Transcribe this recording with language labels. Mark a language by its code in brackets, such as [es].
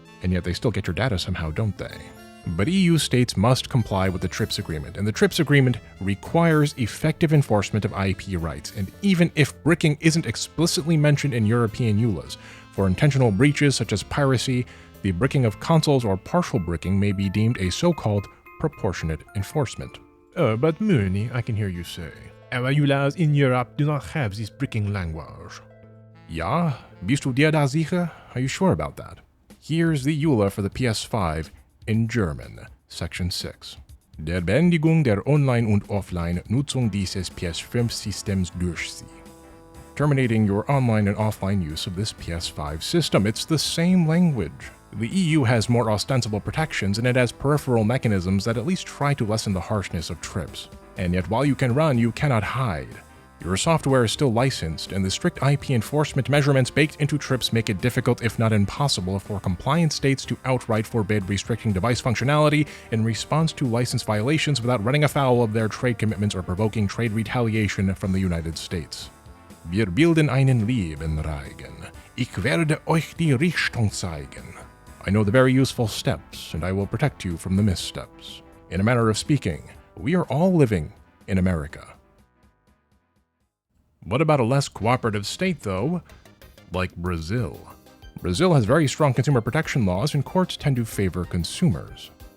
[en] And yet they still get your data somehow, don't they? But EU states must comply with the TRIPS agreement, and the TRIPS agreement requires effective enforcement of IP rights, and even if bricking isn't explicitly mentioned in European EULAs, for intentional breaches such as piracy, the bricking of consoles or partial bricking may be deemed a so-called proportionate enforcement. But Mooney, I can hear you say, our EULAs in Europe do not have this bricking language. [de] Ja, bist du dir da sicher? [en] Are you sure about that? Here's the EULA for the PS5 in German, Section 6. [de] Der Beendigung der Online- und Offline-Nutzung dieses PS5-Systems durch sie. [en] Terminating your online and offline use of this PS5 system. It's the same language. The EU has more ostensible protections, and it has peripheral mechanisms that at least try to lessen the harshness of TRIPS. And yet while you can run, you cannot hide. Your software is still licensed, and the strict IP enforcement measurements baked into TRIPS make it difficult, if not impossible, for compliant states to outright forbid restricting device functionality in response to license violations without running afoul of their trade commitments or provoking trade retaliation from the United States. [de] Wir bilden einen Lebenreigen. Ich werde euch die Richtung zeigen. [en] I know the very useful steps, and I will protect you from the missteps. In a manner of speaking, we are all living in America. What about a less cooperative state, though? Like Brazil. Brazil has very strong consumer protection laws, and courts tend to favor consumers.